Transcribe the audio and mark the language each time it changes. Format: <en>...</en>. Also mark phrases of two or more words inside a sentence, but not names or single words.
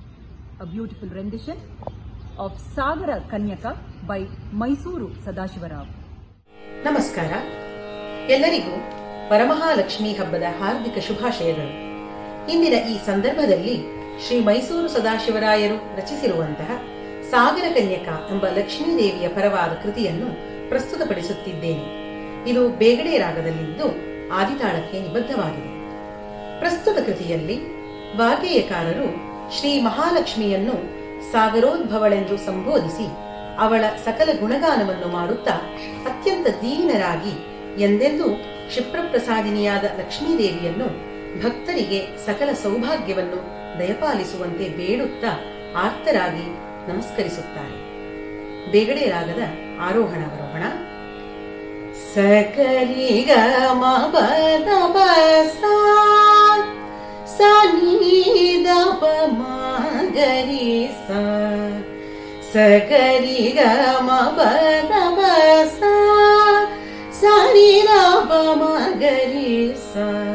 <en>A beautiful rendition of Sagara Kanyaka by Mysuru Sadashivarao.</en> <kn>ನಮಸ್ಕಾರ. ಎಲ್ಲರಿಗೂ ವರಮಹಾಲಕ್ಷ್ಮಿ ಹಬ್ಬದ ಹಾರ್ದಿಕ ಶುಭಾಶಯಗಳು. ಇಂದಿನ ಈ ಸಂದರ್ಭದಲ್ಲಿ ಶ್ರೀ ಮೈಸೂರು ಸದಾಶಿವರಾಯರು ರಚಿಸಿರುವಂತಹ ಸಾಗರ ಕನ್ಯಕ ಎಂಬ ಲಕ್ಷ್ಮೀದೇವಿಯ ಪರವಾದ ಕೃತಿಯನ್ನು ಪ್ರಸ್ತುತಪಡಿಸುತ್ತಿದ್ದೇನೆ. ಇದು ಬೇಗಡೆ ರಾಗದಲ್ಲಿದ್ದು ಆದಿತಾಳಕ್ಕೆ ನಿಬದ್ಧವಾಗಿದೆ. ಪ್ರಸ್ತುತ ಕೃತಿಯಲ್ಲಿ ವಾಗ್ಗೇಯಕಾರರು ಶ್ರೀ ಮಹಾಲಕ್ಷ್ಮಿಯನ್ನು ಸಾಗರೋದ್ಭವಳೆಂದು ಸಂಬೋಧಿಸಿ ಅವಳ ಸಕಲ ಗುಣಗಾನವನ್ನು ಮಾಡುತ್ತಾ ಅತ್ಯಂತ ದೀನರಾಗಿ ಎಂದೆಂದೂ ಕ್ಷಿಪ್ರಪ್ರಸಾದಿನಿಯಾದ ಲಕ್ಷ್ಮೀದೇವಿಯನ್ನು ಭಕ್ತರಿಗೆ ಸಕಲ ಸೌಭಾಗ್ಯವನ್ನು ದಯಪಾಲಿಸುವಂತೆ ಬೇಡುತ್ತಾ ಆರ್ತರಾಗಿ ನಮಸ್ಕರಿಸುತ್ತಾರೆ. ಬೇಗಡೆ ರಾಗದ ಆರೋಹಣ ಅವರೋಹಣ. ಸಕರಿ ಗ ಮ ಪ ದ ಪ ಸಾ ಸ ನಿ ದ ಪ ಮ ಗ ರಿ ಸಾ ಸಕರಿ ಗ ಮ ಪ ದ ಪ ಸಾ ಸ ನಿ ದ ಪ ಮ ಗ ರಿ ಸಾ.</kn>